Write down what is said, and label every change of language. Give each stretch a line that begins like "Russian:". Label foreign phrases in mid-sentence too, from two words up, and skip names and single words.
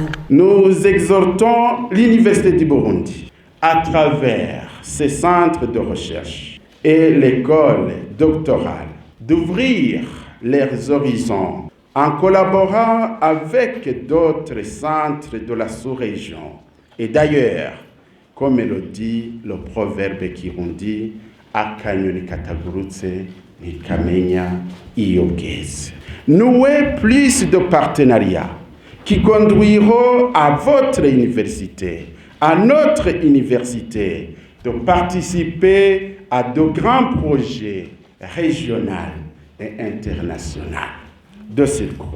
French: Nous exhortons l'Université du Burundi, à travers ses centres de recherche et l'école doctorale, d'ouvrir leurs horizons en collaborant avec d'autres centres de la sous-région. Et d'ailleurs, comme le dit le proverbe kirundi,
Rundi: akanyoni katagurutse ntikamenya iyo bweze.
French: Nouez plus de partenariats qui conduiront à votre université, à notre université, de participer à de grands projets régionaux et internationaux de ce groupe.